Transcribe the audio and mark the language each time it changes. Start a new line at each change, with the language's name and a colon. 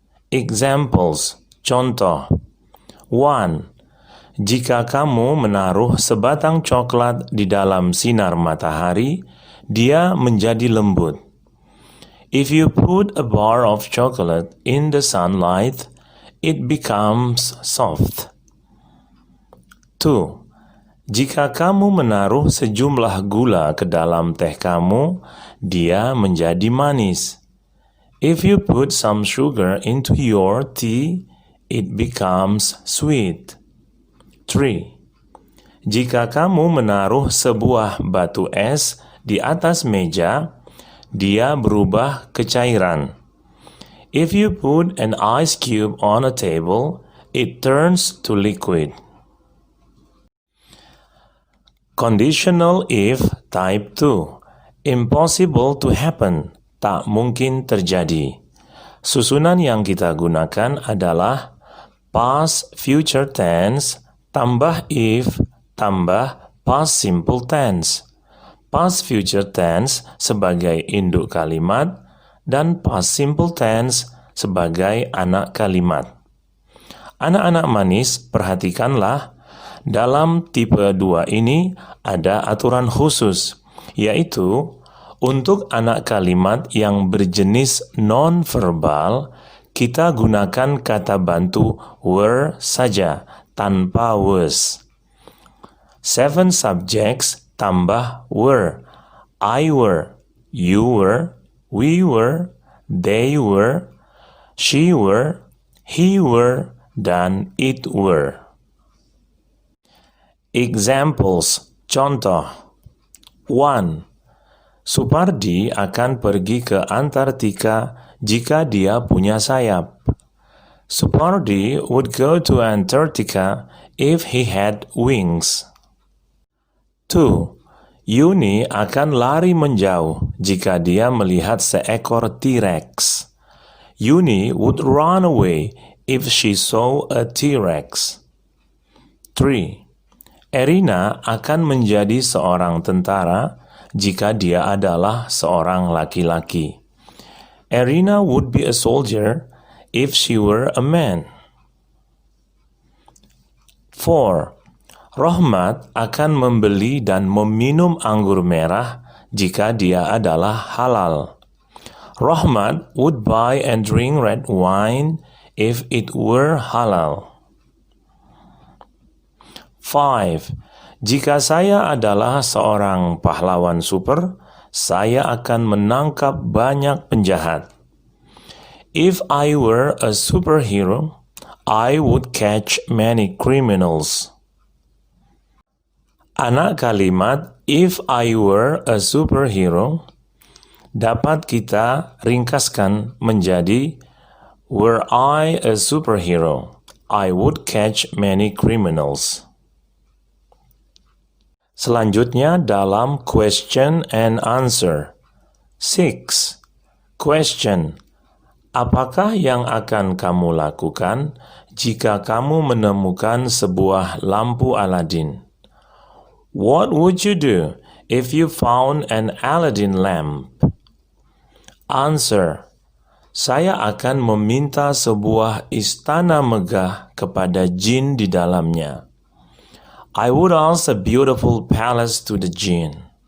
English: Examples,
Indonesian: contoh.
English: 1.
Indonesian: Jika kamu menaruh sebatang coklat di dalam sinar matahari, dia menjadi lembut.
English: If you put a bar of chocolate in the sunlight, it becomes soft. 2.
Indonesian: Jika kamu menaruh sejumlah gula ke dalam teh kamu, dia menjadi manis.
English: If you put some sugar into your tea, it becomes sweet. 3.
Indonesian: Jika kamu menaruh sebuah batu es di atas meja, dia berubah ke cairan.
English: If you put an ice cube on a table, it turns to liquid. Conditional if type 2. Impossible to happen,
Indonesian: tak mungkin terjadi. Susunan yang kita gunakan adalah past future tense tambah if tambah past simple tense. Past future tense sebagai induk kalimat dan past simple tense sebagai anak kalimat. Anak-anak manis, perhatikanlah, dalam tipe 2 ini ada aturan khusus, yaitu untuk anak kalimat yang berjenis non-verbal, kita gunakan kata bantu were saja, tanpa was.
English: 7 subjects tambah were. I were, you were, we were, they were, she were, he were, dan it were. Examples,
Indonesian: contoh.
English: 1.
Indonesian: Supardi akan pergi ke Antartika jika dia punya sayap.
English: Supardi would go to Antarctica if he had wings. 2.
Indonesian: Yuni akan lari menjauh jika dia melihat seekor T-Rex.
English: Yuni would run away if she saw a T-Rex. 3.
Indonesian: Erina akan menjadi seorang tentara jika dia adalah seorang laki-laki.
English: Erina would be a soldier if she were a man. 4.
Indonesian: Rohmat akan membeli dan meminum anggur merah jika dia adalah halal.
English: Rohmat would buy and drink red wine if it were halal. 5.
Indonesian: Jika saya adalah seorang pahlawan super, saya akan menangkap banyak penjahat.
English: If I were a superhero, I would catch many criminals.
Indonesian: Anak kalimat
English: if I were a superhero
Indonesian: dapat kita ringkaskan menjadi
English: were I a superhero, I would catch many criminals.
Indonesian: Selanjutnya dalam
English: question and answer. 6. Question.
Indonesian: Apakah yang akan kamu lakukan jika kamu menemukan sebuah lampu Aladin?
English: What would you do if you found an Aladdin lamp? Answer.
Indonesian: Saya akan meminta sebuah istana megah kepada jin di dalamnya.
English: I would ask a beautiful palace to the jinn.